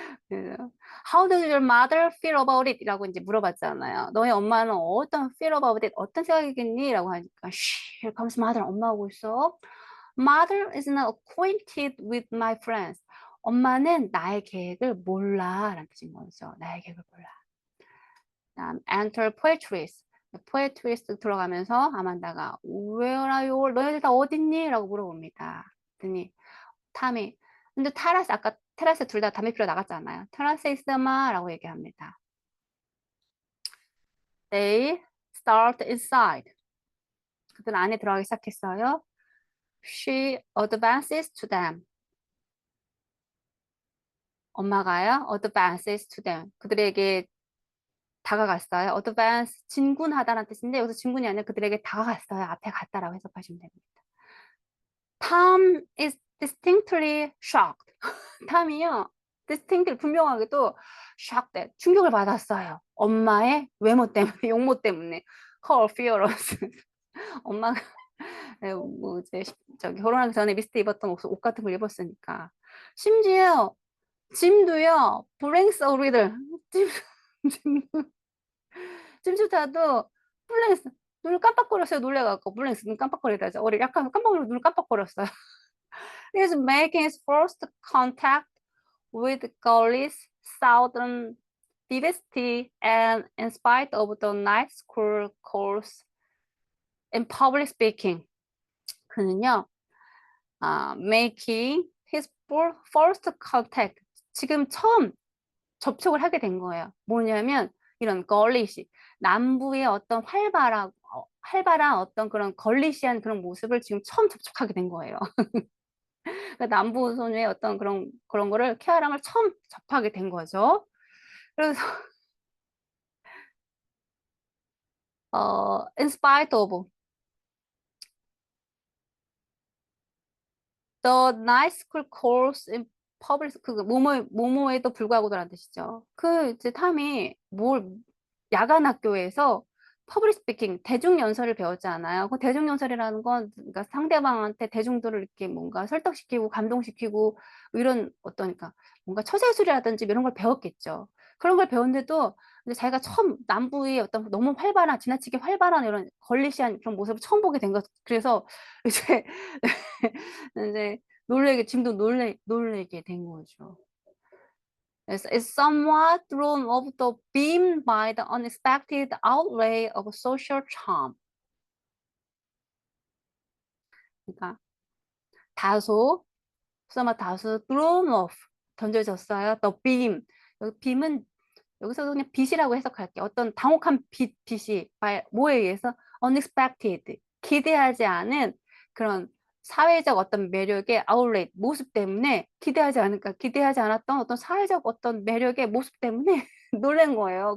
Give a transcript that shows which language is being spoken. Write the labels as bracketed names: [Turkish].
[English] How does your mother feel about it? [Korean] 라고 이제 물어봤잖아요. 너의 엄마는 어떤 [English] feel about it? [Korean] 어떤 생각이겠니? 라고 하니까 [English] here comes mother. [Korean] 엄마 오고 있어. [English] Mother is not acquainted with my friends. [Korean] 엄마는 나의 계획을 몰라 라는 뜻인 거죠. 나의 계획을 몰라. [English] 다음 enter poetries. poetries [Korean] 들어가면서 아만다가 [English] Where are you? [Korean] 너희들 다 어딨니? 라고 물어봅니다. 그랬더니 탐이 근데 테라스 아까 테라스 둘 다 담배 피러 나갔잖아요. 테라스에 있어마라고 얘기합니다. [English] They start inside. [Korean] 그들 안에 들어가기 시작했어요. [English] She advances to them. [Korean] 엄마가요. [English] advances to them. [Korean] 그들에게 다가갔어요. advance 진군하다라는 뜻인데 여기서 진군이 아니라 그들에게 다가갔어요. 앞에 갔다라고 해석하시면 됩니다. [English] Tom is distinctly shocked. [Korean] 탐이요. distinctly 분명하게도 shocked, 충격을 받았어요. 엄마의 외모 때문에, 용모 때문에. [English] her appearance. [Korean] 엄마가 뭐 이제 저기 결혼하기 전에 미스트 입었던 옷 같은 걸 입었으니까. 심지어 짐도요. [English] blanks a little. [Korean] 짐조차도 블랭스 눈을 깜빡거렸어요. 놀래갖고 블랭스 눈 깜빡거리다죠. 어리 약간 깜빡거리고 눈을 깜빡거렸어요. [English] He is making his first contact with Gaulish southern vivacity and in spite of the night school course in public speaking. [Korean] 그는요, [English] making his first contact. [Korean] 지금 처음 접촉을 하게 된 거예요. 뭐냐면 이런 걸리시 남부의 어떤 활발한 어떤 그런 걸리시한 그런 모습을 지금 처음 접촉하게 된 거예요. 그러니까 남부 소녀의 어떤 그런 거를 쾌활함을 처음 접하게 된 거죠. 그래서 [English] in spite of the night school course in public [Korean] 그 뭐뭐에도 불구하고도라는 뜻이죠. 그 이제 탐이 야간 학교에서 퍼블릭 스피킹 대중 연설을 배웠잖아요. 그 대중 연설이라는 건 그러니까 상대방한테 대중들을 이렇게 뭔가 설득시키고 감동시키고 이런 어떤 그러니까 뭔가 처세술이라든지 이런 걸 배웠겠죠. 그런 걸 배웠는데도 이제 자기가 처음 남부의 어떤 너무 활발한 지나치게 활발한 이런 걸리시한 그런 모습을 처음 보게 된 것. 그래서 이제 이제 짐도 놀래게 된 거죠. [English] is somewhat thrown off the beam by the unexpected outlay of social charm. [Korean] 그러니까 다소 [English] thrown off [Korean] 던져졌어요. [English] the beam. [Korean] 여기 beam은 여기서 그냥 빛이라고 해석할게요. 어떤 당혹한 빛이 뭐에 의해서 unexpected 기대하지 않은 그런 사회적 어떤 매력의 아울렛 모습 때문에 기대하지 않았던 어떤 사회적 어떤 매력의 모습 때문에 놀란 거예요.